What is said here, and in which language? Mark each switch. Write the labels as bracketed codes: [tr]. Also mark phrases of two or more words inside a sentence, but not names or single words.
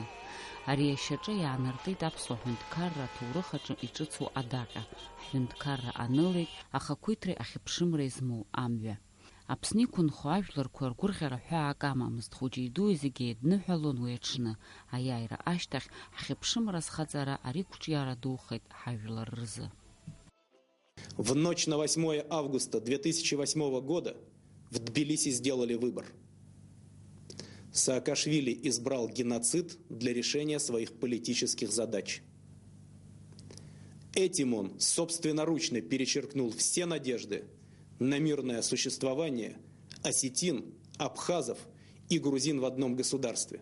[ab] Ари ашьаҿы иаанартит аԥсуа ҳҳәынҭқарра аҭоурых аҿы иҿыцу адаҟьа. Ҳҳәынҭқарра анылеит ахақәиҭреи ахьыԥшымреи змоу амҩа. Аԥсны иқәынхо ажәларқәа ргәырӷьара ҳәаак амамызт, хәыҷи-дуи зегьы еидныҳәалон уи аҽны. Аиааира ашьҭахь ҳхьыԥшымра зхаҵара ари қәҿиара духеит ҳажәлар рзы. [ru] В ночь на 8 августа 2008 года в Тбилиси сделали выбор. Саакашвили избрал геноцид для решения своих политических задач. Этим он собственноручно перечеркнул все надежды на мирное существование осетин, абхазов и грузин в одном государстве.